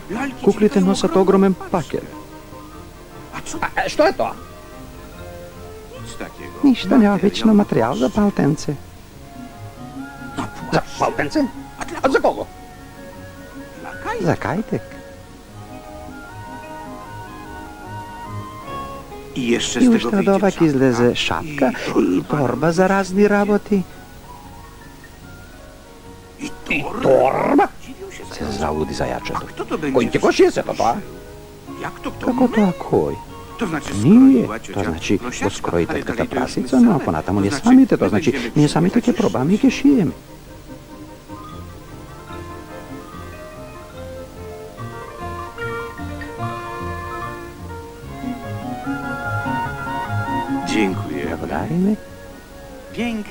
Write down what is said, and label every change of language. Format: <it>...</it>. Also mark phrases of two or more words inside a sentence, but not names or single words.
<mk>Куклите носат огромен пакет. Што е тоа? Ништо необично, материјал за палтенце. За палтенце? А за кого? За кајтек.</mk> <pl>I jeszcze</pl> <mk>И</mk> <pl>z tego</pl> <mk>уште од</mk> <pl>wyjdzie</pl> <mk>овак излезе шапка и торба за разни работи. И торба? Се залуди зајачето.</mk> <pl>Kto to będzie?</pl> <mk>Кој ќе го шие сето тоа?</mk> <pl>Jak to kto?</pl> <mk>Како тоа кој?</mk> <pl>To znaczy</pl> <mk>Ние,</mk> <pl>skroiła</pl> <mk>тоа</mk> <pl>ciocia</pl> <mk>значи</mk> <pl>prosiaczka,</pl> <mk>го скрои</mk> <pl>a</pl> <mk>тетката</mk> <pl>najpierw</pl> <mk>прасица,</mk> <pl>weźmy</pl> <mk>но</mk> <pl>same.</pl> <mk>ако натаму ние</mk> <pl>To znaczy,</pl> <mk>самите, тоа</mk> <pl>my</pl> <mk>значи</mk> <pl>będziemy</pl> <mk>ние</mk> <pl>się</pl> <mk>самите ќе</mk> <pl>cieszyć.</pl> <mk>пробаме и ќе шиеме.</mk> <pl>Dziękuję.</pl> <mk>Благодариме,</mk> <pl>Pięknie.</pl>